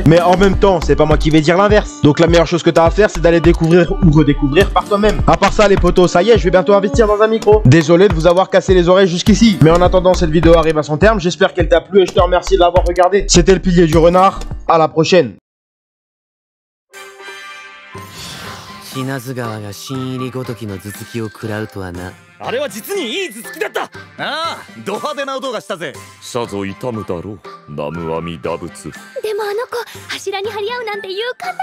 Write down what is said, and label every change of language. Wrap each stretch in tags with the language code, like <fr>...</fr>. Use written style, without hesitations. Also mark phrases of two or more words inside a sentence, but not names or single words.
<fr>Mais en même temps, c'est pas moi qui vais dire l'inverse. Donc la meilleure chose que t'as à faire, c'est d'aller découvrir ou redécouvrir par toi-même. À part ça, les potos, ça y est, je vais bientôt investir dans un micro. Désolé de vous avoir cassé les oreilles jusqu'ici. Mais en attendant, cette vidéo arrive à son terme. J'espère qu'elle t'a plu et je te remercie de l'avoir regardé. C'était le pilier du renard. À la prochaine.</fr> <ja>死なず川が新入りごときの頭突きを食らうとはな。あれは実にいい頭突きだった。ああ、ド派手な音がしたぜ。さぞ痛むだろう、南無阿弥陀仏。でもあの子柱に張り合うなんて勇敢なのね。</ja>